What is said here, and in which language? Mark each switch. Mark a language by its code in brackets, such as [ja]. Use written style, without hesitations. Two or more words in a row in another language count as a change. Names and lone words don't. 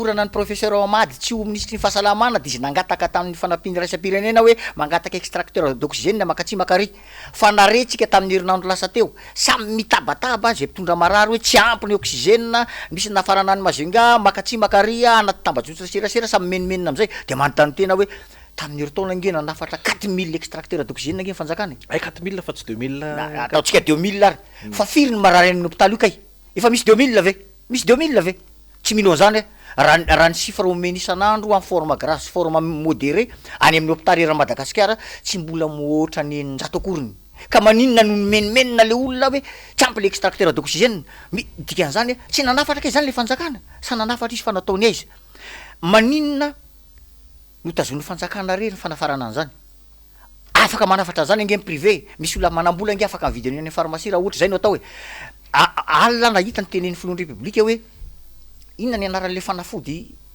[mg] ny professeur Amady tsy ho ministry ny fahasalamana de izy nangataka tamin'ny fanampiny raisam-pirenena hoe mangataka [fr] extracteur d'oxygène [mg] makatsy makary fa naretsika tamin'ny herinandro lasa teo samy mitabataba zay mpitondra marary hoe tsy ampy ny oxygène misy nafarana ny mazinga makatsy makary anaty tambazotra serasera samy menimenina amizay de manontany tena hoe tamin'ny herintaona nge nanafatra 4000 [fr] extracteur d'oxygène [mg] nge fanjakana 4000 fa tsy 2000 ataotsika 2000 ary fa firy ny marary amin'ny hôpitaly io kay efa misy 2000 ve misy 2000 ve tsy mino zany raha ny sifra omeny isan'andro [fr] en forme grasse forme modéré [mg] any amin'ny hôpitaly era Madagasikara tsy mbola mihoatra ny 100 akoriny ka maninona no menimenina le olona hoe tsy ampy le [fr] extracteur d'oxygène [mg] dikan'izany tsy nanafatra kay zany le fanjakana sa nanafatra izy fa nataony aiza maninona no tazon'ny fanjakana rery ny fanafarana an'izany afaka manafatra zany nge privé misy olona manambola nge afaka mividy any pharmacie raha ohatra zay no atao hoe alina nahita ny tenen'ny filohan'ny republika hoe inona ny anaran'le fanafody